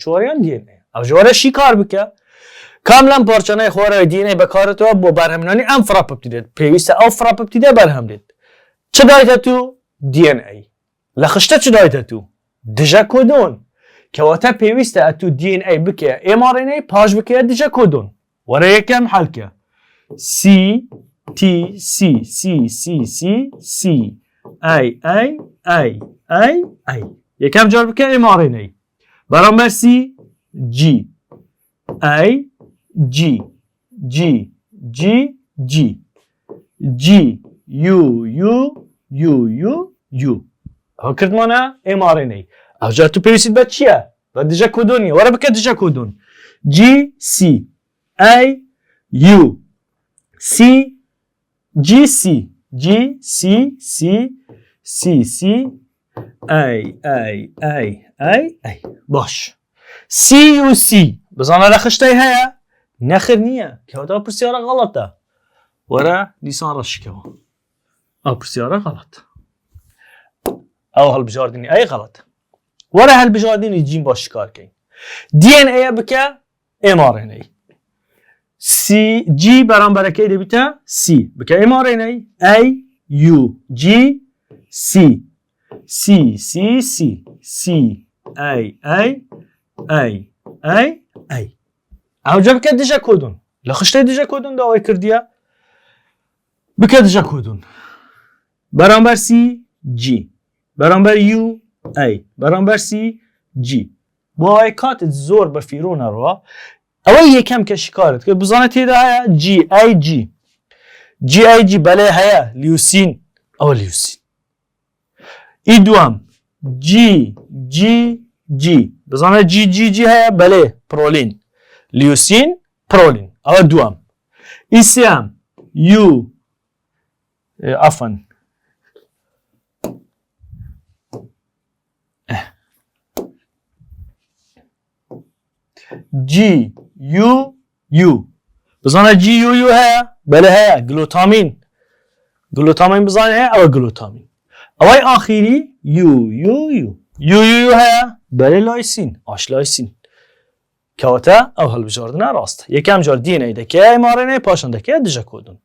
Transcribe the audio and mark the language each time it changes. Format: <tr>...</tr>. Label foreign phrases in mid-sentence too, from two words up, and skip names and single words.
<ckb>چواریان DNA ئەو ژوارە شیکار بکە کام لەم پارچانەی خوارەوەی DNA بەکارێتەوە بۆ بەرهەمهێنانی ئەم فراپەپتیدێت پێویستە ئەو فراپەپتیدە بەرهەم دێت چ دایتە تو DNA لە خشتە چ دایتە تو دژە کۆدۆن کەواتە پێویستە ئەتو DNA بکە mRNA پاش بکە دژە کۆدۆن وەرە یەکەم هەڵکە C T C C C C C A A A A A یەکەم جار بکە mRNA بەرامبەر C G A G G G G G U U U U U ئەوە کردمانە mRNA ئەو جار تو پێویستیت بە چییە بە دژە کۆدۆنیە وەرە بکە دژە کۆدۆن G C A U C G C G C C C C A A A A A باش C U C بزانە لە خشتەی هەیە نەخر نییە کەواتە پرسیارە غەڵەتە وەرە دیسان ڕەشکەوە ئەو پرسیارە غەڵەتە ئەو هەڵبژاردننی ئەی غەڵەتە وەرە هەڵبژاردننی جیم باش شکارکەین DNA بکە mRNA C G بەرامبەرەکەی دەبیتە C بکە mRNA A U G C C C C C A A A A A ئەوجا بکە دژە کۆدۆن لە خشتەی دژە کۆدۆن داوای کردیە بکە دژە کۆدۆن بەرامبەر C G بەرامبەر U A بەرامبەر C G بۆ ئەوەی کاتت زۆر بە فیرۆ نەڕوا ئەوە یەکەم کە شکارت کرد بزانە تێدا هەیە GAG GAG بەلێ هەیە لیوسین ئەوە لیوسین ئی دوام GGG بزانە GGG هەیە بەلێ پرۆلین لیوسین پرۆلین ئەوە دوام ئی سێم U ئەفەن G U U بزانە G U U هەیە بەلێ هەیە گلوتامین گلوتامین بزانه هەیە ئەوە گلوتامین. ئەوەی ئاخیری یو هەیە بەرێ لایسین ئاشلایسین کەواتە ئەو هەڵبژاردنە ڕاستە. یەکەم جار DNA دەکەی mRNA پاشان دەکەی دژە کۆدون.</ckb>